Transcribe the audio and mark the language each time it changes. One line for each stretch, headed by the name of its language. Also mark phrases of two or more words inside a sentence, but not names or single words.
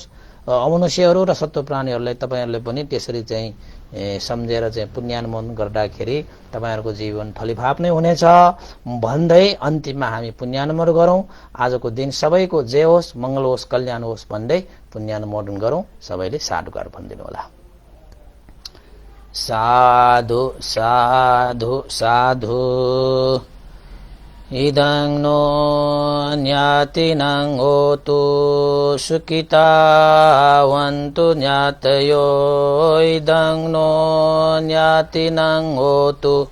Nepali: अमनुष्यहरू र सत्व प्राणीहरूलाई तपाईहरुले पनि त्यसरी चाहिँ सम्झेर चाहिँ पुण्यानुमोदन गर्दाखेरि तपाईहरुको जीवन फलिफाप नै हुनेछ भन्दै अन्तिममा हामी पुण्यानुमोदन गरौं। आजको दिन सबैको जय होस्, मंगल होस्, कल्याण होस् भन्दै पुण्यानुमोदन गरौं। सबैले साधुकार भनिदिनु होला।
Pali: साधु साधु साधु इदं नो ज्ञातिनं होतु सुखितावन्तु ज्ञातयो इदं नो ज्ञातिनं होतु